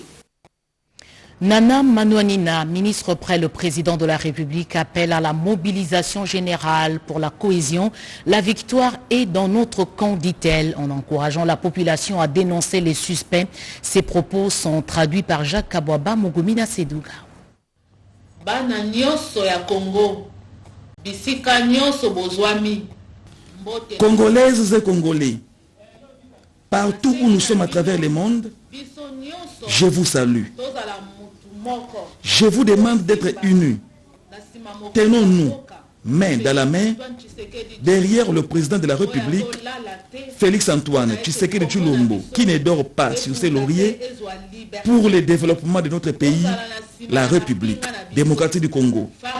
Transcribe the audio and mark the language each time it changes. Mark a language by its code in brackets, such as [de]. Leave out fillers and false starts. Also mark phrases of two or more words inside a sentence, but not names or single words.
[fr] Nana Manouanina, ministre près le président de la République, appelle à la mobilisation générale pour la cohésion. La victoire est dans notre camp, dit-elle, en encourageant la population à dénoncer les suspects. Ces propos sont traduits par Jacques Kabouaba Mugumina Sedouga. [ln] Bana nyonso ya Congo, bisika nyonso bozwami. [fr] Congolaises et Congolais, partout où nous sommes à travers le monde, je vous salue. Je vous demande d'être unis. Tenons-nous main dans la main derrière le président de la République, Félix Antoine Tshisekedi Tshilombo, qui ne dort pas sur ses lauriers pour le développement de notre pays, la République démocratique du Congo.